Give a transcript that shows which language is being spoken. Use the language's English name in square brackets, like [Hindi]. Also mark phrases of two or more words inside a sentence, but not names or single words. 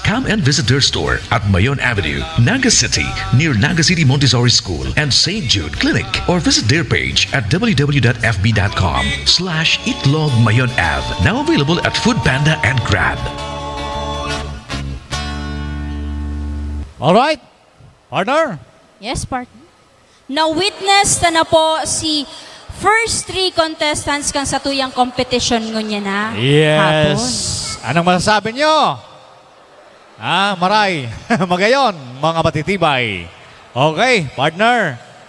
[English] Come and visit their store at Mayon Avenue, Naga City, near Naga City Montessori School and St. Jude Clinic, or visit their page at www.fb.com/itlogmayonave. Now available at Foodpanda and Grab. All right, partner. Yes, partner. [Bikol] Na-witness na po si [English] first 3 contestants [Bikol] kang sa tuyang competition ngunya na. Yes. Hapon. Anong masasabi nyo? Maray. Magayon, mga matitibay. [English] Okay, partner.